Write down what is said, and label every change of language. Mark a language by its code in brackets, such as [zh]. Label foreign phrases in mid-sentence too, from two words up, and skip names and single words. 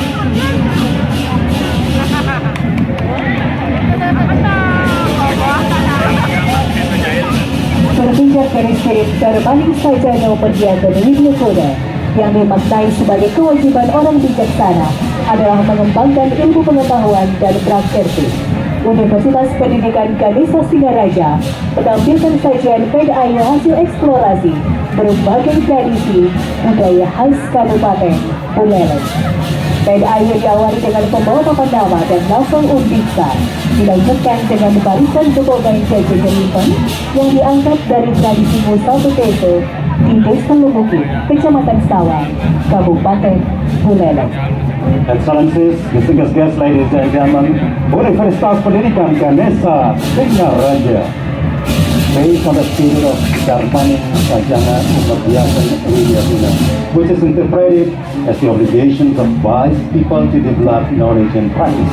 [id] Berpijak dari spirit terbalik saja Naupadhyaya Widya Koda yang dimaknai sebagai kewajiban orang bijaksana adalah mengembangkan ilmu pengetahuan dan prakerti. Universitas Pendidikan Ganesha Singaraja menampilkan sajian Pedayu hasil eksplorasi berbagai tradisi budaya khas Kabupaten Buleleng. Pedayu diawali dengan pembawa papan nama dan lafal undiksa, dilanjutkan dengan barisan Jokogan Jaja Jelipan yang diangkat dari tradisi Musal Teso di Desa Lubukit, Kecamatan Sawang, Kabupaten Buleleng. [en] Excellencies, distinguished guests, ladies and gentlemen, Universitas Pendidikan Ganesha Singaraja, based on the spirit of Dharmani Sajana Upadhyaya Widya, which is interpreted as the obligations of wise people to develop knowledge and practice.